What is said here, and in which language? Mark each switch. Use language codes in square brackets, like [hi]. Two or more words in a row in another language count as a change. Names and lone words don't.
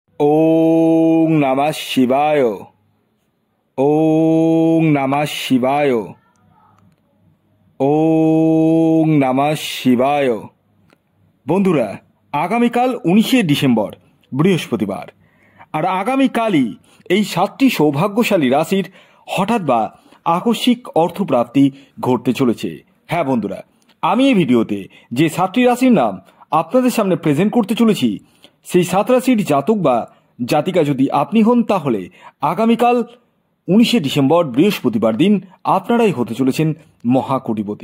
[sa] ओं नमः शिवाय। ओं नमः शिवाय। ओं नमः शिवाय। [bn] বন্ধুরা, আগামীকাল 19শে ডিসেম্বর বৃহস্পতিবার, আর আগামীকালই এই 7টি সৌভাগ্যশালী রাশির হঠাৎ বা আকস্মিক অর্থপ্রাপ্তি ঘটতে চলেছে। হ্যাঁ বন্ধুরা, আমি এই ভিডিওতে যে 7টি রাশির নাম আপনাদের সামনে প্রেজেন্ট করতে চলেছি, সেই 7 রাশির জাতক বা জাতিকা যদি আপনি হন, তাহলে আগামীকাল 19শে ডিসেম্বর বৃহস্পতিবার দিন আপনারাই হতে চলেছেন মহাকোটিপতি।